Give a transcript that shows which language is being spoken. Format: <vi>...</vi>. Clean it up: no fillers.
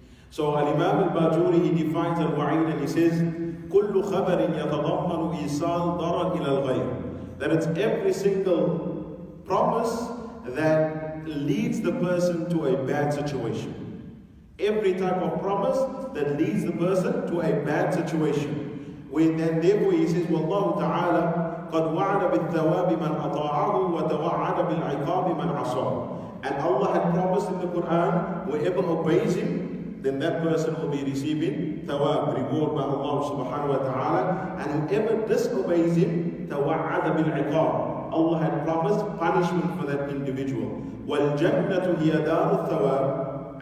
<en>So Al-Imam Al-Bajuri, he defines al-wa'id and he says,</en> <ar>كُلُّ خَبَرٍ يَتَضَمَّنُ إِيصَالَ ضَرًا إِلَى الْغَيْرِ.</ar> <en>That it's every single promise that leads the person to a bad situation. Every type of promise that leads the person to a bad situation. And therefore he says,</en> <ar>وَاللَّهُ تَعَالَى قَدْ وَعَدَ بِالثَّوَابِ مَنْ أَطَاعَهُ وَتَوَعَدَ بِالْعِقَابِ مَنْ عَصَاهُ.</ar> <en>And Allah had promised in the Quran, whoever obeys Him, then that person will be receiving thawab, reward by Allah subhanahu wa ta'ala. And whoever disobeys Him,</en> <ar>تَوَعَدَ بِالْعِقَابِ.</ar> <en>Allah had promised punishment for that individual.</en> <ar>وَالْجَنَّةُ هِيَ دَارُ الثَّوَابِ.</ar>